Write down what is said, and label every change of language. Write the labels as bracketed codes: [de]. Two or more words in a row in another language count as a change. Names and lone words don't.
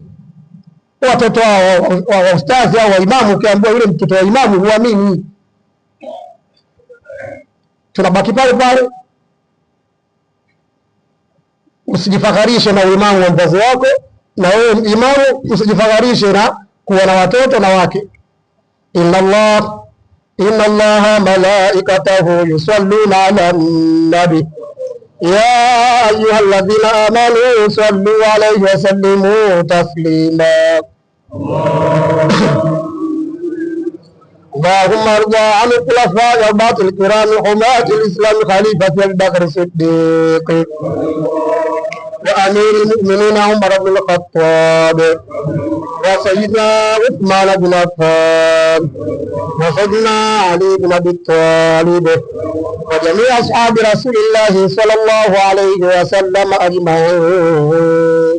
[sw] Watoto wa ustazi au wa imamu, ukiambiwa yule mtoto wa imamu, huamini. Tunabaki pale pale. Usijifakharishe na uimamu wa mzazi wako, na wewe imamu usijifakharishe na kuwa na watoto na wake. [ar] إن الله إن الله ملائكته يصلون على النبي يا أيها الذين آمنوا صلوا عليه وسلموا تسليما اللهم ارض عن الخلفاء الأربعة الكرام حماة الإسلام خليفة أبي بكر الصديق وأمير المؤمنين عمر بن الخطاب وسيدنا عثمان بن عفان وسيدنا علي بن أبي طالب وجميع أصحاب رسول الله صلى الله عليه وسلم أجمعين.